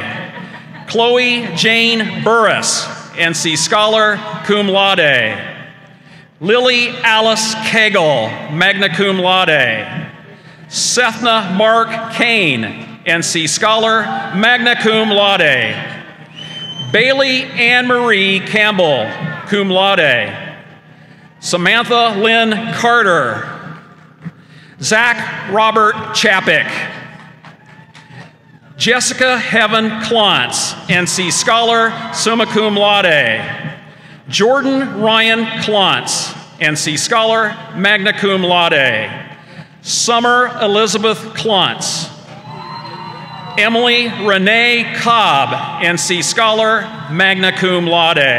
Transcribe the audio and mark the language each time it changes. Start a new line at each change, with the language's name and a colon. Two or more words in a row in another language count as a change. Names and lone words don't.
English: Chloe Jane Burris, NC Scholar,
Latin: cum laude.
English: Lily Alice Cagle,
Latin: magna cum laude.
English: Sethna Mark Kane, NC Scholar,
Latin: magna cum laude.
English: Bailey Ann Marie Campbell,
Latin: cum laude.
English: Samantha Lynn Carter. Zach Robert Chapik. Jessica Heaven Klontz, NC Scholar,
Latin: summa cum laude.
English: Jordan Ryan Klontz, NC Scholar,
Latin: magna cum laude.
English: Summer Elizabeth Klontz. Emily Renee Cobb, NC Scholar,
Latin: magna cum laude.